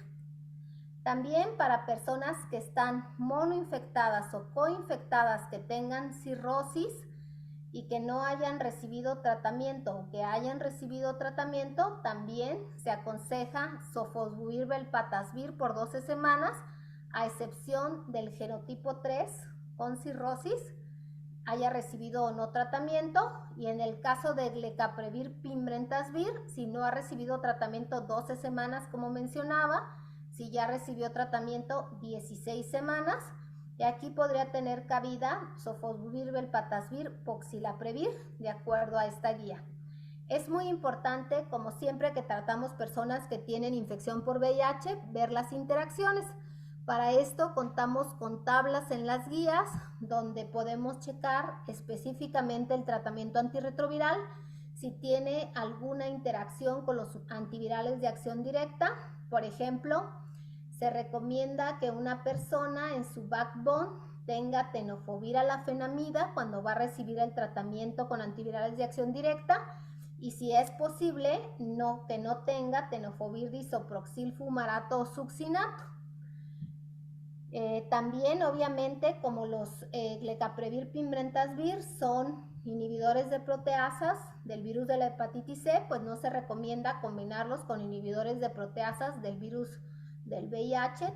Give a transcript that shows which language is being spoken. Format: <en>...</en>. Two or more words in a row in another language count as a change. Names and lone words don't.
<es>También para personas que están monoinfectadas o coinfectadas, que tengan cirrosis y que no hayan recibido tratamiento o que hayan recibido tratamiento, también se aconseja sofosbuvir, velpatasvir por 12 semanas, a excepción del genotipo 3 con cirrosis, haya recibido o no tratamiento. Y en el caso de glecaprevir, pimrentasvir, si no ha recibido tratamiento 12 semanas como mencionaba, si ya recibió tratamiento 16 semanas, y aquí podría tener cabida sofosbuvir, velpatasvir, poxilaprevir, de acuerdo a esta guía. Es muy importante, como siempre que tratamos personas que tienen infección por VIH, ver las interacciones. Para esto contamos con tablas en las guías donde podemos checar específicamente el tratamiento antirretroviral, si tiene alguna interacción con los antivirales de acción directa. Por ejemplo, se recomienda que una persona en su backbone tenga tenofovir alafenamida cuando va a recibir el tratamiento con antivirales de acción directa, y si es posible, que no tenga tenofovir disoproxil fumarato o succinato. También, obviamente, como los glecaprevir, pimrentasvir son inhibidores de proteasas del virus de la hepatitis C, pues no se recomienda combinarlos con inhibidores de proteasas del virus del VIH.</es>